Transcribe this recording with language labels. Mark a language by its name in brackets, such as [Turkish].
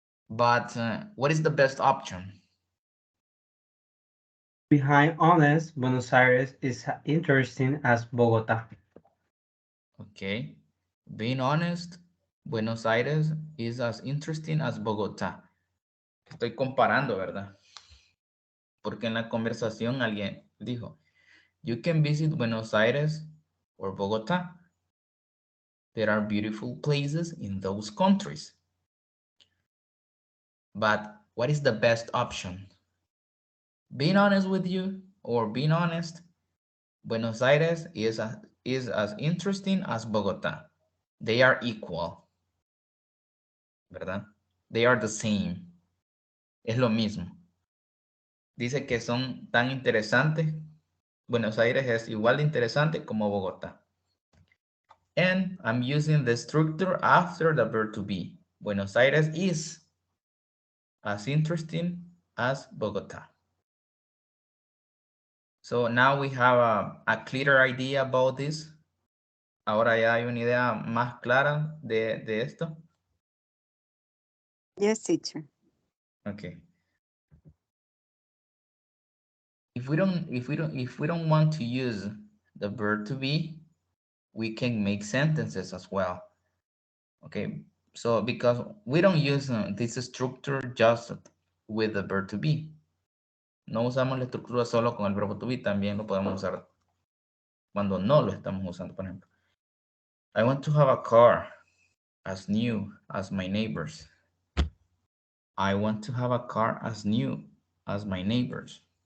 [English] But what is the best option? Behind honest, Buenos Aires is as interesting as Bogota. Okay. Being honest, Buenos Aires is as interesting as Bogotá. [Spanish] Estoy comparando, ¿verdad? Porque en la conversación alguien dijo, [English] you can visit Buenos Aires or Bogotá. There are beautiful places in those countries. But what is the best option? Being honest with you, or being honest, Buenos Aires is as interesting as Bogotá. They are equal, ¿verdad? They are the same. [Spanish] Es lo mismo. Dice que son tan interesantes. Buenos Aires es igual de interesante como Bogotá. [English] And I'm using the structure after the verb to be. Buenos Aires is as interesting as Bogotá. So now we have a clearer idea about this. [Spanish] Ahora ya hay una idea más clara de esto. [English] Yes, teacher. Okay. If we don't want to use the verb to be, we can make sentences as well. Okay. So because we don't use this structure just with the verb to be. [Spanish] No usamos la estructura solo con el verbo to be, también lo podemos usar cuando no lo estamos usando, por ejemplo. [English] I want to have a car as new as my neighbors. I want to have a car as new as my neighbors.